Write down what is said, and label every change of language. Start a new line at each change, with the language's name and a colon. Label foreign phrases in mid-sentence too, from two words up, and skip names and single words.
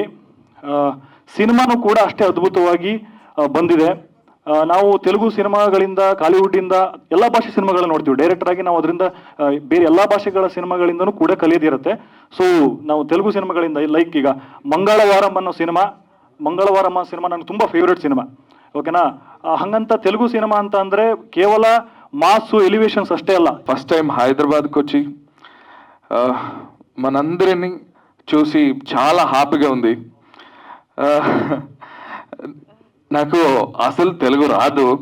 Kannada: ಸಿನಿಮಾನು ಕೂಡ ಅಷ್ಟೇ ಅದ್ಭುತವಾಗಿ ಬಂದಿದೆ. ನಾವು ತೆಲುಗು ಸಿನಿಮಾಗಳಿಂದ, ಕಾಲಿವುಡ್ಡಿಂದ ಎಲ್ಲ ಭಾಷೆ ಸಿನಿಮಾಗಳನ್ನ ನೋಡ್ತೀವಿ. ಡೈರೆಕ್ಟರ್ ಆಗಿ ನಾವು ಅದರಿಂದ ಬೇರೆ ಎಲ್ಲ ಭಾಷೆಗಳ ಸಿನಿಮಾಗಳಿಂದನೂ ಕೂಡ ಕಲಿಯೋದಿರುತ್ತೆ. ಸೊ ನಾವು ತೆಲುಗು ಸಿನಿಮಾಗಳಿಂದ ಲೈಕ್ ಈಗ ಮಂಗಳವಾರಂ ಅನ್ನೋ ಸಿನಿಮಾ ನನಗೆ ತುಂಬ ಫೇವ್ರೆಟ್ ಸಿನಿಮಾ.
Telugu: ఓకేనా.
Kannada: ಹಾಗಂತ ತೆಲುಗು ಸಿನಿಮಾ ಅಂತ ಅಂದ್ರೆ ಕೇವಲ
English: mass elevations
Kannada: ಅಷ್ಟೇ ಅಲ್ಲ.
Telugu: ఫస్ట్ టైం హైదరాబాద్కి వచ్చి మనందరినీ చూసి చాలా హ్యాపీగా ఉంది. నాకు అసలు తెలుగు రాదు.